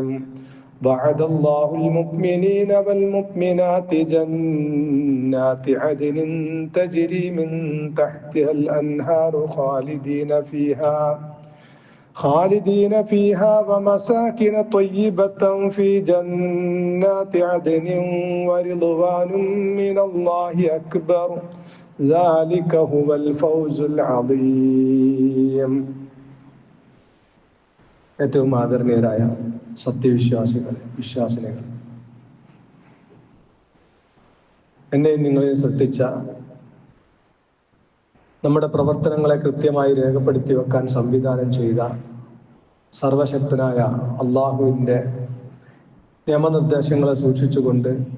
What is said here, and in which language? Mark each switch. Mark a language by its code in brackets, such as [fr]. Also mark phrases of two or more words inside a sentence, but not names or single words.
[ar] وعد الله المؤمنين والمؤمنات جنات عدن تجري من تحتها الأنهار خالدين فيها ومساكن طيبة في جنات عدن ورضوان من الله أكبر ذلك هو الفوز العظيم. [ml] ഏറ്റവും ആദരണീയരായ വിശ്വാസിനികൾ, എന്നെയും നിങ്ങളെ സൃഷ്ടിച്ച, നമ്മുടെ പ്രവർത്തനങ്ങളെ കൃത്യമായി രേഖപ്പെടുത്തി വെക്കാൻ സംവിധാനം ചെയ്ത സർവശക്തനായ അള്ളാഹുവിൻ്റെ നിയമനിർദ്ദേശങ്ങളെ സൂക്ഷിച്ചുകൊണ്ട്